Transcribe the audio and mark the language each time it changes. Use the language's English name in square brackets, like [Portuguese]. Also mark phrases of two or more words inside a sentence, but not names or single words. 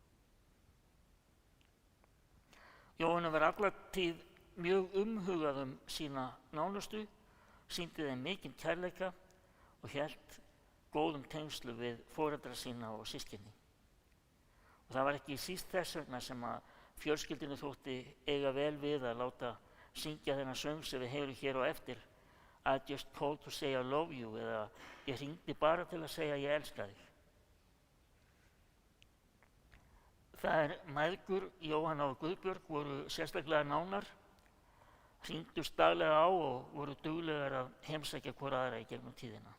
[Icelandic] Jóhanna var alla tíð mjög umhugað sína nánustu, sýndi þeim mikinn kærleika og hélt góðum tengslu við foreldra sína og systkini. Og það var ekki síst þess vegna sem að fjölskyldinu þótti eiga vel við að láta syngja þennan söng sem við heyrum hér á eftir, [English] I just called to say I love you, [Icelandic] eða ég hringdi bara til að segja ég elska þig. Þær mæðgur Jóhanna og Guðbjörg voru sérstaklega nánar, hringdust daglega á og voru duglegar að heimsækja hvor aðra í gegnum tíðina.